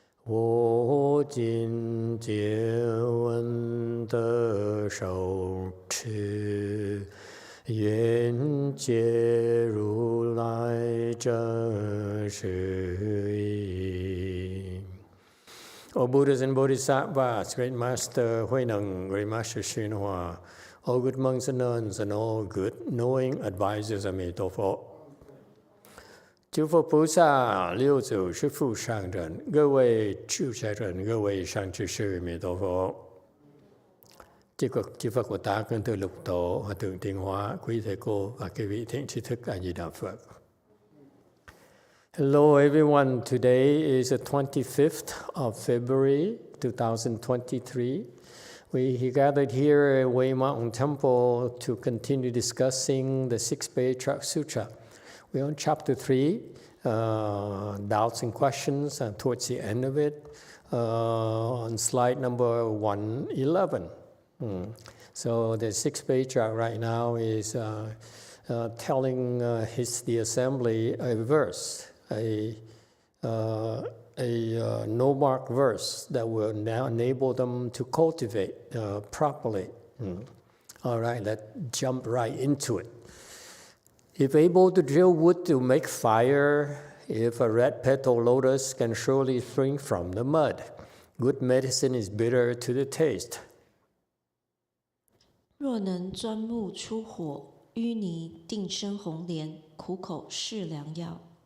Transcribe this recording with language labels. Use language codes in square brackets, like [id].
[zh] 我今见闻得受持，愿解如来真实义。 [en] O Buddhas and Bodhisattvas, Great Master Huineng, Great Master YongHua, all good monks and nuns, and all good knowing advisors of Emitofuo. [zh] 诸佛菩萨、六祖、师父上人、各位出家人、各位上智师、弥陀佛。 [vi] chư Phật Bồ Tát, kính thưa lục tổ, hòa thượng Tiến Hóa, quý thầy cô và các vị thiện tri thức A Di Đà Phật. [en] Hello everyone. Today is the 25th of February 2023. We gathered here at Way Mountain Temple to continue discussing the Sixth Patriarch Sutra. We're on chapter 3, doubts and questions, and towards the end of it, on slide number 111. So the Sixth Patriarch right now is telling the assembly a verse, a no-mark verse that will now enable them to cultivate properly. All right, let's jump right into it. If able to drill wood to make fire, if a red petal lotus can surely spring from the mud, good medicine is bitter to the taste. [zh] 若能钻木出火，淤泥定生红莲，苦口是良药。